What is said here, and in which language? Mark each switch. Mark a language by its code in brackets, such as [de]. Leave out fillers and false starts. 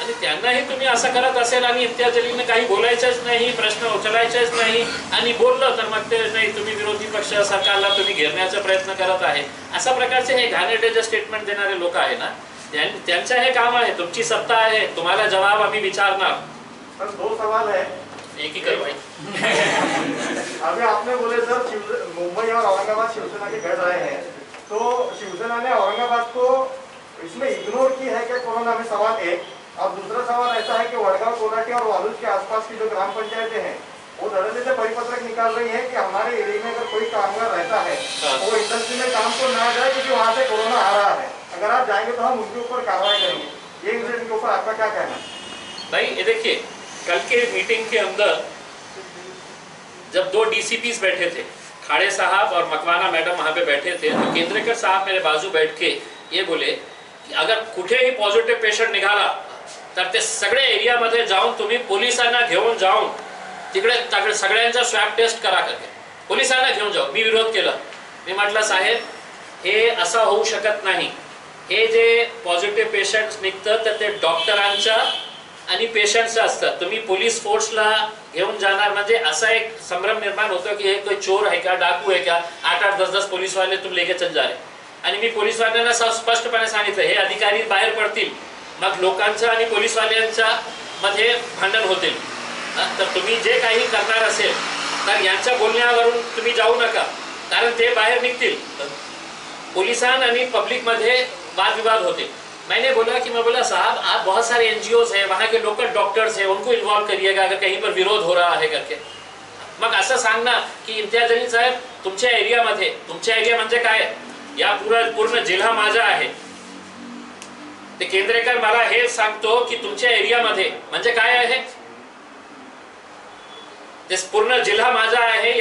[mr] आणि त्यांनाही तुम्ही असं करत असेल आणि इम्तियाज जलीलने काही बोलायचंच नाही, प्रश्न उचलायचेच नाही आणि बोललं तर मग ते नाही तुम्ही विरोधी पक्ष सरकारला तुम्ही घेरण्याचा प्रयत्न करत आहे, अशा प्रकारचे हे घाणेरडे जे स्टेटमेंट देणारे लोक आहे ना, त्यांचं हे काम आहे, तुमची सत्ता आहे, तुम्हाला जवाब आम्ही विचारणार। [hi] सर 2 सवाल है, एक ही करवाई। अभी आपने बोले सर मुंबई और औरंगाबाद शिवसेना के गढ़ रहे हैं, तो शिवसेना ने औरंगाबाद को इसमें इग्नोर की है क्या कोरोना में? सवाल एक। और दूसरा सवाल ऐसा है कि वडगांव, कोलाटी और वालूज के आसपास की जो ग्राम पंचायतें हैं वो धड़ल्ले से परिपत्रक निकाल रही है कि हमारे एरिया में अगर कोई कामगार रहता है वो इंडस्ट्री में काम को ना जाए क्योंकि वहाँ से कोरोना आ रहा है, अगर आप जाएंगे तो हम उनके ऊपर कार्रवाई करेंगे। ये इंसिडेंट के ऊपर आपका क्या कहना है? भाई ये देखिए, कल के मीटिंग के अंदर जब 2 DCPs बैठे थे, खाड़े साहब और मकवाना मैडम वहाँ पे बैठे थे, तो केंद्रेकर साहब मेरे बाजू बैठ के ये बोले [mr] की अगर कुठेही पॉझिटिव्ह पेशंट निघाला तर ते सगळे एरियामध्ये जाऊन तुम्ही पोलिसांना घेऊन जाऊन तिकडे सगळ्यांचा स्वॅब टेस्ट करा करके पोलिसांना घेऊन जाऊ. मी विरोध केला. मी म्हटलं साहेब हे असं होऊ शकत नाही. हे जे पॉझिटिव्ह पेशंट्स निघतं तर ते डॉक्टरांच्या आणि पेशंट्सचं असतं. तुम्ही पोलीस फोर्सला घेऊन जाणार म्हणजे असा एक संभ्रम निर्माण होतो की हे कोई चोर आहे का, डाकू आहे का, [hi] 8-8, 10-10 पोलीस वाले तुम लेके चल जा रहे. [mr] आणि मी पोलीस वाल्यांना स्पष्टपणे सांगितलं हे अधिकारी बाहेर पडतील मग लोकांचं आणि पोलीसवाल्यांच्या मध्ये भांडण होतील. तर तुम्ही जे काही करणार असेल तर यांच्या बोलण्यावरून तुम्ही जाऊ नका कारण ते बाहेर निघतील. पुलिसान आणि पब्लिक मध्ये वाद विवाद होते. [hi] मैंने बोला कि मैं बोला साहब आप बहुत सारे एनजीओज हैं, वहाँ के लोकल डॉक्टर्स हैं, उनको इन्वॉल्व करिएगा अगर कहीं पर विरोध हो रहा है करके. [mr] मग असं सांगना की इम्तियाज अली साहेब तुमच्या एरियामध्ये, तुमच्या एरिया म्हणजे काय, या पूर्ण जिल्हा माझा आहे. ते केंद्रेकर मला हे सांगतो की तुमच्या एरियामध्ये म्हणजे काय आहे, ते पूर्ण जिल्हा माझा आहे.